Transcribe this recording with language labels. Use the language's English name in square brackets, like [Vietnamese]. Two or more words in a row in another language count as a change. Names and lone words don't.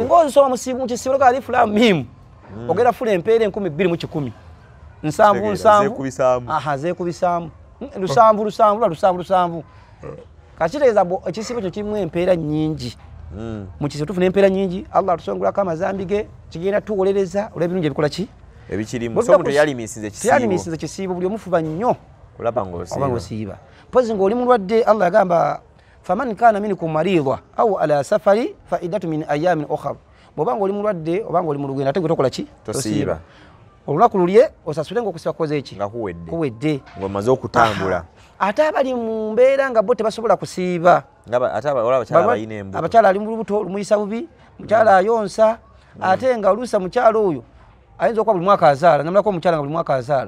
[Ganda] singa ozisoma mu kisiibo [Arabic] الم [Ganda] ogenda funa empeera 1210 nsanvu zeekubisaamu 7 kakitegeeza ekisiibo kyo kirimu empeera nnyingi mu kisiibo tufuna empeera nnyingi Allah atusongolako amazambi ge kigenda tuwolereza olw'ebirungi ebikola ki ebikirimu so omuntu teyalimiisize kisiibo buli omufuba nnyo oba ng'osiiba mpozi ng'oli mulwadde Allah yagamba [Arabic] فمن كان منكم مريضا أو على سفر فعدة من أيام أخر [Ganda] bw'oba ng'oli mulwadde oba ng'oli mu lugendo ate gwe tokola ki tosiiba olunaku lulye osasule ng'okusiba kukoze ki nga kuwedde ng'omaze okutambula ate abali mu mbeera nga bo tebasobola kusiiba abakyala ali mu lubuto lumuyisa bubi mukyala ayonsa ate nga oluusa mukyala oyo ayinza okuba buli mwaka azaala namulako omukyala nga buli mwaka azaala